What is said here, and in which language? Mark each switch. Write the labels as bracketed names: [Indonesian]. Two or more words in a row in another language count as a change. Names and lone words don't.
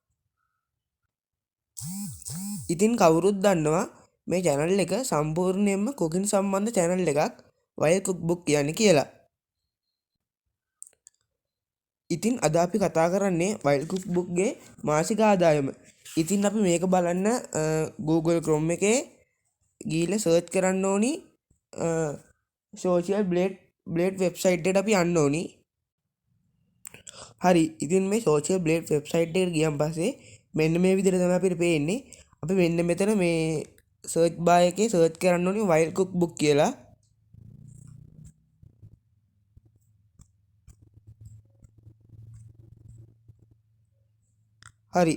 [Sinhala] ඉතින් කවුරුත් දන්නවා මේ channel එක සම්පූර්ණයෙන්ම cooking සම්බන්ධ channel එකක් වයිල් cookbook කියන්නේ කියලා. ඉතින් අද අපි කතා කරන්නේ වයිල් cookbook ගේ මාසික ආදායම. ඉතින් අපි මේක බලන්න Google Chrome එකේ ගිහිල්ලා search කරන්න ඕනි social blade website එකට අපි යන්න ඕනි. හරි. ඉතින් මේ social blade website එකට ගියන් පස්සේ මෙන්න මේ විදිහට තමයි අපිට පේන්නේ. අපි මෙන්න මෙතන මේ [English] search bar [Sinhala] එකේ search කරන්න ඕනි වයිල් cookbook කියලා. හරි.